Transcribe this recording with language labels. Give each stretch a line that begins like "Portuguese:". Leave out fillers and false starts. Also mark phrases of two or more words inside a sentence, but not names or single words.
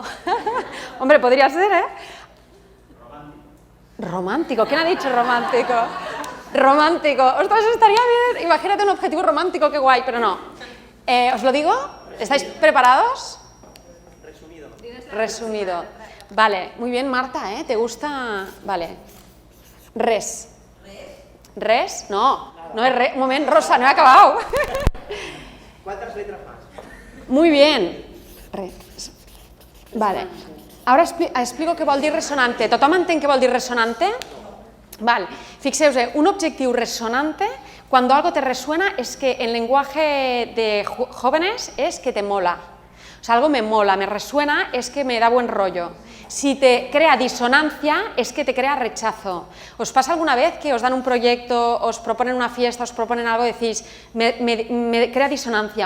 Spanish: Hombre, podría ser, ¿eh? Romántico. ¿Quién ha dicho romántico? Romántico. Ostras, eso estaría bien. Imagínate un objetivo romántico, qué guay, pero no. ¿Os lo digo? ¿Estáis preparados? Resumido. Resumido. Vale, muy bien, Marta, ¿eh? ¿Te gusta? Vale. Res. ¿Res? No, no es res.
Catalan: Un moment,
Spanish: Rosa, no he acabado. ¿Cuántas letras más? Muy bien. Res. Vale.
Catalan: Ara explico què vol dir resonante. Tothom entén què vol dir resonante? Val. Fixeu-vos, un objectiu resonante,
Spanish: cuando algo te resuena, es que en lenguaje de jóvenes es que te mola. O sea, algo me mola, me resuena, es que me da buen rollo. Si te crea disonancia, es que te crea rechazo. ¿Os pasa alguna vez que os dan un proyecto, os proponen una fiesta, os proponen algo y decís, me crea disonancia?